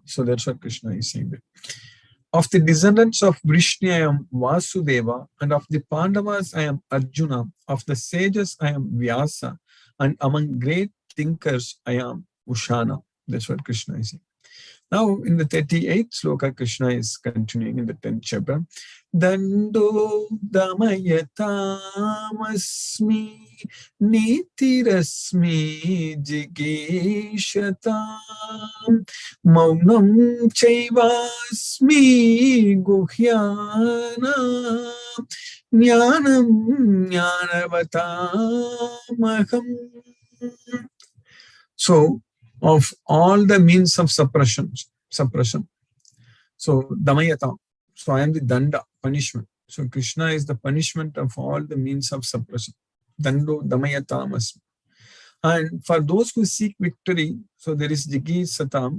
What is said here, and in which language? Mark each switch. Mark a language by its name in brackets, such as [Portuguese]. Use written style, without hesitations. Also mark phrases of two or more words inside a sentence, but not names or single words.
[English] So that's what Krishna is saying there. Of the descendants of Vrishni, I am Vasudeva, and of the Pandavas, I am Arjuna. Of the sages, I am Vyasa, and among great thinkers, I am Ushana. That's what Krishna is saying. Now, in the 38th sloka, Krishna is continuing in the 10th chapter. [Sanskrit] Dando Damayatam Nitirasmi Jigishatam Maunam Chaivasmi Guhyana Jnanam Jnanavatamaham. [English] So, of all the means of suppression. So, Damayata. So, I am the Danda, punishment. So, Krishna is the punishment of all the means of suppression. [Sanskrit] Dando Damayatam Asmi. [English] And for those who seek victory, so there is [Sanskrit] Jigi Satam.